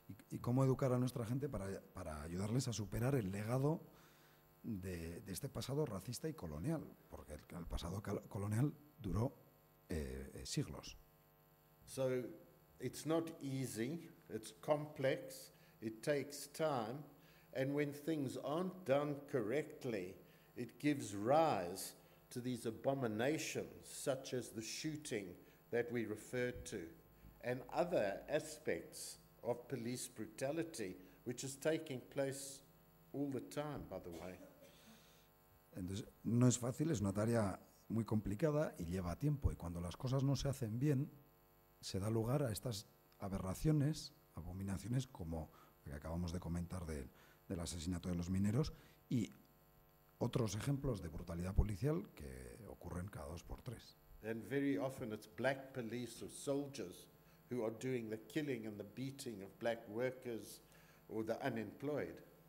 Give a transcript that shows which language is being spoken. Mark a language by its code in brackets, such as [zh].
[es] Y cómo educar a nuestra gente para ayudarles a superar el legado de este pasado racista y colonial, porque el pasado colonial duró siglos. [en] So it's not easy, it's complex, it takes time, and when things aren't done correctly, it gives rise to these abominations such as the shooting that we referred to, and other aspects of police brutality, which is taking place all the time, by the way. [es] Entonces, no es fácil, es una tarea muy complicada y lleva tiempo. Y cuando las cosas no se hacen bien, se da lugar a estas aberraciones, abominaciones como lo que acabamos de comentar del asesinato de los mineros y otros ejemplos de brutalidad policial que ocurren cada 2 por 3. [en] And very often it's black police or soldiers who are doing the killing and the beating of black workers or the unemployed.